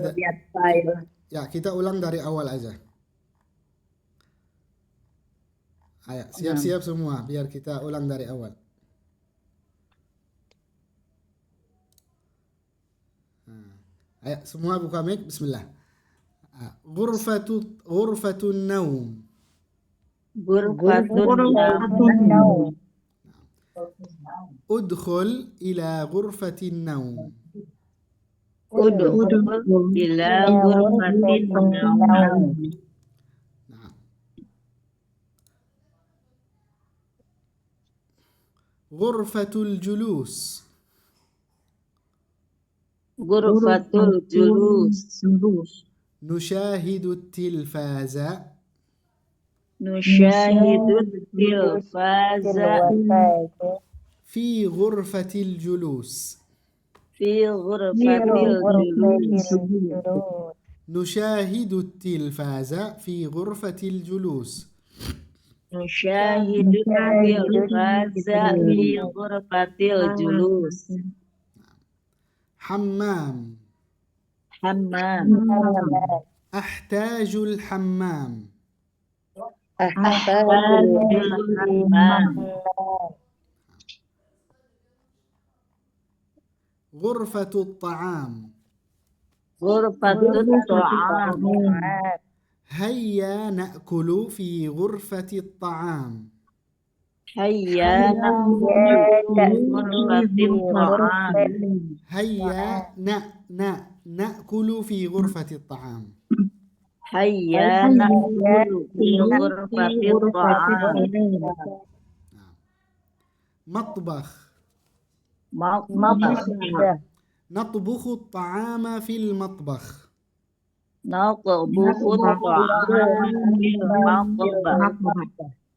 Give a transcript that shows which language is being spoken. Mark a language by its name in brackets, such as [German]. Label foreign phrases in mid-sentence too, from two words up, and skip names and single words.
[Indonesian] Baru lihat file. Ya, kita ulang dari awal aja. Ayo, siap-siap semua biar kita ulang dari awal. Ayo, semua buka mic. Bismillah. [Arabic] غرفة النوم. غرفة النوم. ادخل إلى غرفة النوم. ادخل إلى غرفة النوم. غرفة الجلوس. غرفة الجلوس. نشاهد التلفاز. نشاهد التلفاز في غرفة الجلوس. في غرفة الجلوس. نشاهد التلفاز في غرفة الجلوس. نشاهد التلفاز في غرفة الجلوس. حمام. Hammam. أحتاج الحمام. أحتاج الحمام. غرفة الطعام. غرفة الطعام. هيا نأكل في غرفة الطعام. هيا غرفة الطعام. هيا نأكل في غرفة الطعام. هيا نأكل في غرفة الطعام. مطبخ. Matbakh. نطبخ الطعام في المطبخ. نطبخ طعام في المطبخ.